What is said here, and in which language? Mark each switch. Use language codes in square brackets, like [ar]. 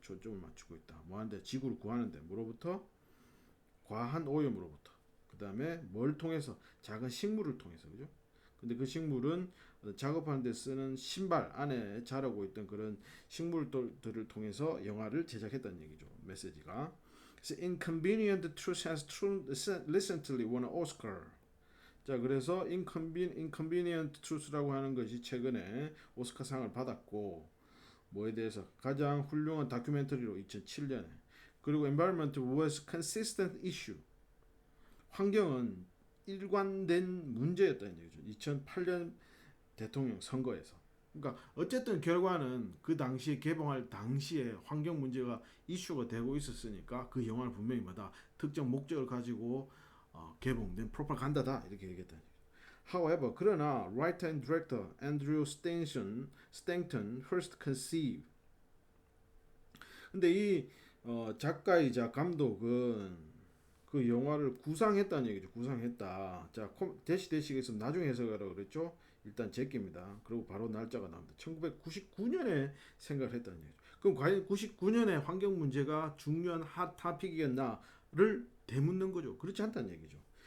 [ko] 초점을 맞추고 있다. 뭐 하는데? 지구를 구하는데. 뭐로부터? 과한 오염으로부터. 그 다음에 뭘 통해서? 작은 식물을 통해서. 그죠? 근데 그 식물은 작업하는 데 쓰는 신발 안에 자라고 있던 그런 식물들을 통해서 영화를 제작했다는 얘기죠. 메시지가. 그래서 [en] Inconvenient Truth has recently won an Oscar. [ko] 자, 그래서 Inconvenient Truth라고 하는 것이 최근에 오스카상을 받았고 뭐에 대해서 가장 훌륭한 다큐멘터리로 2007년에 그리고 [en] Environment was consistent issue. [ko] 환경은 일관된 문제였다는 얘기죠. 2008년 대통령 선거에서. 그러니까 어쨌든 결과는 그 당시에 개봉할 당시에 환경 문제가 이슈가 되고 있었으니까 그 영화는 분명히 뭐다 특정 목적을 가지고 개봉된 프로파간다다 이렇게 얘기했다. [en] However, [ko] 그러나 [en] writer and director Andrew Stanton first conceived. [ko] 근데 이 작가이자 감독은 그 영화를 구상했다는 얘기죠. 구상했다. 자, 대시가 있으면 나중에 해석하라고 그랬죠. 일단 제끼입니다. 그리고 바로 날짜가 나옵니다. 1999년에 생각을 했다는 얘기죠. 그럼 과연 99년에 환경 문제가 중요한 핫 토픽이었나를 되묻는 거죠. 그렇지 않다는 얘기죠.